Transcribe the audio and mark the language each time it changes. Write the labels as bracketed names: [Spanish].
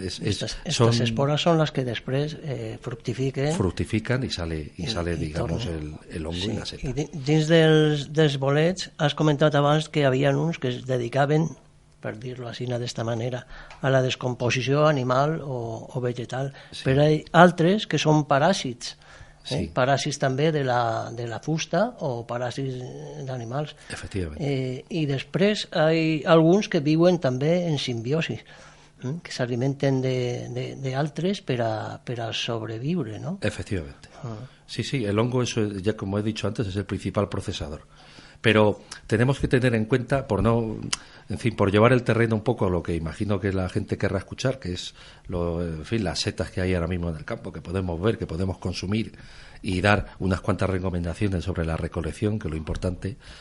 [Spanish] estas esporas son las que [Catalan] després [Spanish] fructifican y sale, digamos, el hongo i la seta. [Catalan] I dins dels bolets has comentat abans que hi havia uns que es dedicaven, per dir-lo així d'esta manera, a la descomposició animal o vegetal, però hi ha altres que són paràsits, paràsits també de la fusta o paràsits d'animals. Efectivament. I després hi ha alguns que viuen també en simbiosi, que s'alimenten d'altres per a sobreviure, ¿no? [Spanish] Efectivamente. Sí, el hongo, eso ya como he dicho antes, es el principal procesador. Pero tenemos que tener en cuenta, por llevar el terreno un poco a lo que imagino que la gente querrá escuchar, que es las setas que hay ahora mismo en el campo, que podemos ver, que podemos consumir, y dar unas cuantas recomendaciones sobre la recolección, que es lo importante.